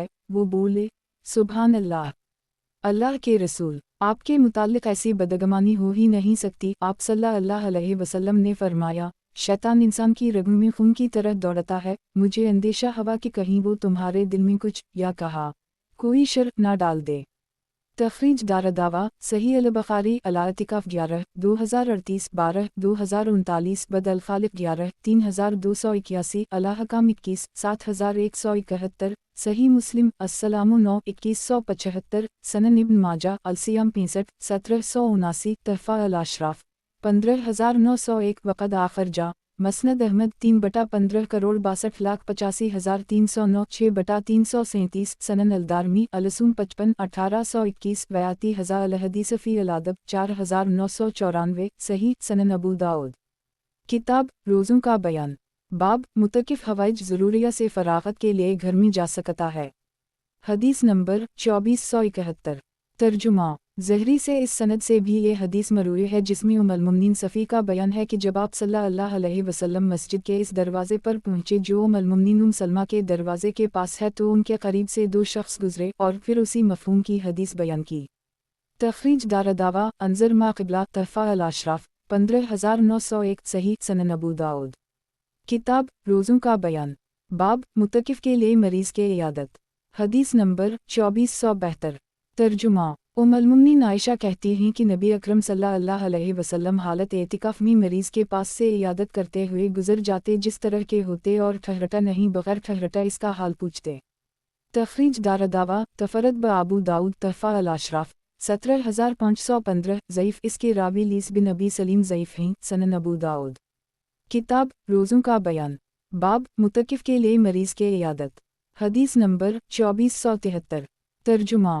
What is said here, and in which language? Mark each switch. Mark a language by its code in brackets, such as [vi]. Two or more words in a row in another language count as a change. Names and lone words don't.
[ur] وہ بولے, [ar] سبحان اللہ, [ur] اللہ کے رسول، آپ کے متعلق ایسی بدگمانی ہو ہی نہیں سکتی. آپ [ar] صلی اللہ علیہ وسلم [ur] نے فرمایا، شیطان انسان کی رگوں میں خون کی طرح دوڑتا ہے، مجھے اندیشہ ہوا کہ کہیں وہ تمہارے دل میں کچھ یا کہا کوئی شر نہ ڈال دے. تخریج دارالدعوہ صحیح البخاری الاعتکاف 11 2038 12 2039 بد الخالق 11 3281 الاحکام 21 7171 صحیح مسلم السلام 9 2175 سنن ابن ماجہ الصیام 65 1779 تحفہ الاشراف 15901 [ar] وقد آخر جا [ur] مسند احمد 3,15,62,85,309 6/337 سنن الدارمی الصوم 55 1821 [ar] بیاتی ہذا الحدیث فی [ur] الادب 4994 صحیح سنن ابو داؤد. کتاب روزوں کا بیان. باب معتکف حوائج ضروریہ سے فراغت کے لیے گھر میں جا سکتا ہے. حدیث نمبر 2471۔ ترجمہ. زہری سے اس سند سے بھی یہ حدیث مروی ہے جس میں ام المومنین صفی کا بیان ہے کہ جب آپ [ar] صلی اللہ علیہ وسلم [ur] مسجد کے اس دروازے پر پہنچے جو ام المومنین ام سلمہ کے دروازے کے پاس ہے تو ان کے قریب سے دو شخص گزرے اور پھر اسی مفہوم کی حدیث بیان کی. تخریج دارالدعوہ [ar] انظر ما قبلہ [ur] تحفہ الاشراف 15901 صحیح سنن ابو داؤد. کتاب روزوں کا بیان. باب معتکف کے لیے مریض کے عیادت. حدیث نمبر 2472۔ ترجمہ. ام المومنین عائشہ کہتی ہیں کہ نبی اکرم [ar] صلی اللہ علیہ وسلم [ur] حالت اعتکاف میں مریض کے پاس سے عیادت کرتے ہوئے گزر جاتے جس طرح کے ہوتے اور ٹھہرتا نہیں بغیر ٹھہرتا اس کا حال پوچھتے. تخریج دارالدعوہ [ar] تفرد بہ [ur] ابو داؤد تحفہ الاشراف 17515 ضعیف اس کے راوی لیث بن ابی سلیم ضعیف ہیں سنن ابو داؤد. کتاب روزوں کا بیان. باب معتکف کے لیے مریض کے عیادت. حدیث نمبر 2473۔ ترجمہ.